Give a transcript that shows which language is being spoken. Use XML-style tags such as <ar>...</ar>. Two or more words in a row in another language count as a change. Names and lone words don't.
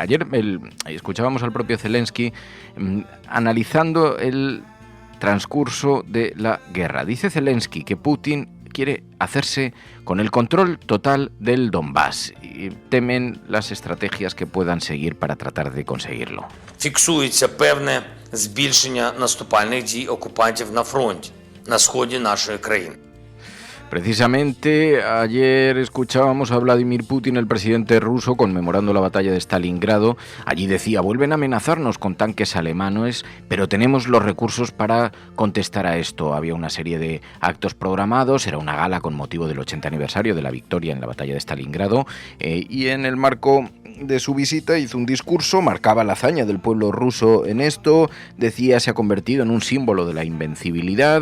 <es>Ayer escuchábamos al propio Zelensky analizando el transcurso de la guerra. Dice Zelensky que Putin quiere hacerse con el control total del Donbass y temen las estrategias que puedan seguir para tratar de conseguirlo.</es> <uk>Фіксується певне збільшення наступальних дій окупантів на фронті, на сході нашої країни.</uk> <es>Precisamente ayer escuchábamos a Vladimir Putin, el presidente ruso, conmemorando la batalla de Stalingrado. Allí decía: vuelven a amenazarnos con tanques alemanes, pero tenemos los recursos para contestar a esto. Había una serie de actos programados, era una gala con motivo del 80 aniversario de la victoria en la batalla de Stalingrado, y en el marco de su visita hizo un discurso, marcaba la hazaña del pueblo ruso en esto, decía se ha convertido en un símbolo de la invencibilidad.</es>